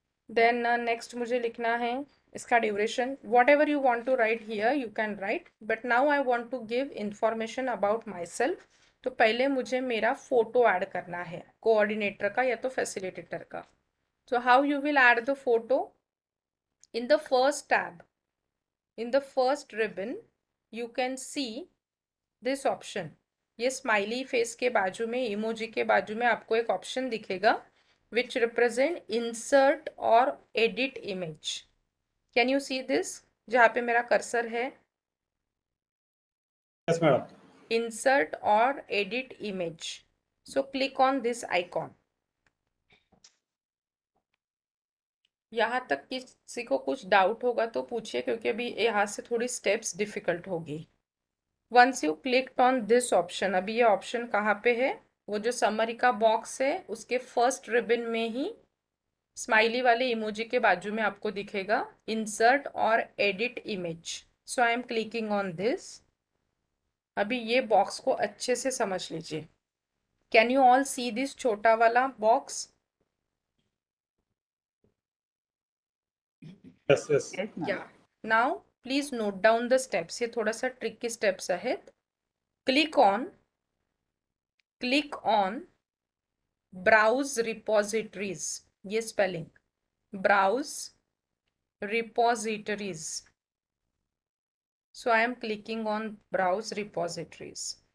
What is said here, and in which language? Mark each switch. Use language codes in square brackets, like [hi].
[en] then next [hi] मुझे लिखना है इसका [en] Duration. Whatever you want to write here you can write, but now I want to give information about myself. [hi] तो पहले मुझे मेरा फोटो ऐड करना है, कोऑर्डिनेटर का या तो फैसिलिटेटर का। [en] So how you will add the photo? In the first tab, in the first ribbon, you can see this option. [hi] ये स्माइली फेस के बाजू में, इमोजी के बाजू में आपको एक ऑप्शन दिखेगा [en] which represent insert [hi] और edit image. [en] Can you see this? [hi] जहाँ पे मेरा कर्सर है, [en] Yes, madam. insert और edit image. So click on this icon. [hi] यहाँ तक किसी को कुछ डाउट होगा तो पूछिए, क्योंकि अभी यहाँ से थोड़ी स्टेप्स डिफिकल्ट होगी। [en] once you clicked on this option, [hi] अभी ये ऑप्शन कहाँ पे है? वो जो समरी का बॉक्स है उसके फर्स्ट रिबन में ही स्माइली वाले इमोजी के बाजू में आपको दिखेगा इंसर्ट और edit image. So [en] I am clicking on this. [hi] अभी ये बॉक्स को अच्छे से समझ लीजिए। [en] Can you all see this छोटा वाला box? Yes, yes. Yes, ma'am. Yeah. Now please note down the steps. [hi] ये थोड़ा सा [en] tricky steps आहेत. Click on browse repositories. ये spelling. Browse repositories. So I am clicking on browse repositories.